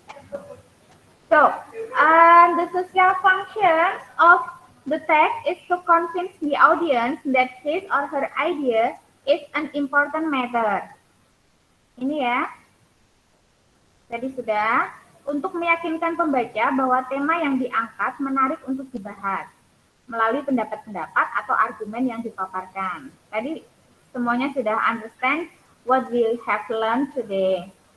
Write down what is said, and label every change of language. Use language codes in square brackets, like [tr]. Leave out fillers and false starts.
[en] So, the social function of the text is to convince the audience that his or her idea is an important matter. [id] Ini ya. Tadi sudah. Untuk meyakinkan pembaca bahwa tema yang diangkat menarik untuk dibahas melalui pendapat-pendapat atau argumen yang dipaparkan. Tadi semuanya sudah [en] understand what we have learned today.